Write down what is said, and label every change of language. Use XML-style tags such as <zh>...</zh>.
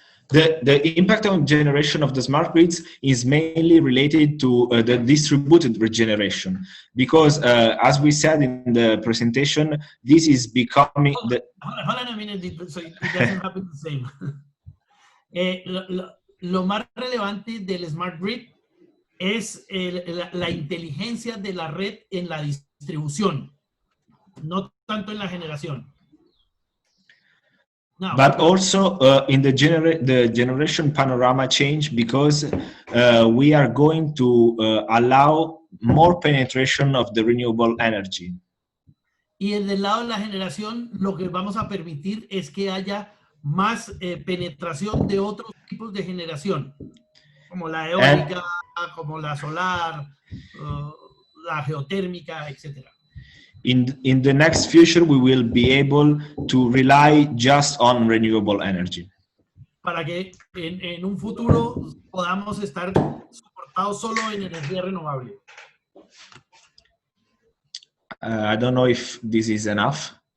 <en>The impact on generation of the smart grids is mainly related to the distributed regeneration, because as we said in the presentation, this is becoming the... Hold on a minute, so it doesn't happen the same.</en> <es>Lo más relevante del smart grid es la inteligencia de la red en la distribución, no tanto en la generación. No.</es> <en>But also in the generation panorama change, because we are going to allow more penetration of the renewable energy.</en> <es>Y en el lado de la generación, lo que vamos a permitir es que haya más penetración de otros tipos de generación, como la eólica, como la solar, la geotérmica, etcétera.</es> <en>In the next future, we will be able to rely just on renewable energy.</en> <es>Para que en un futuro podamos estar soportados solo en energía renovable.</es> <en>I don't know if this is enough.</en>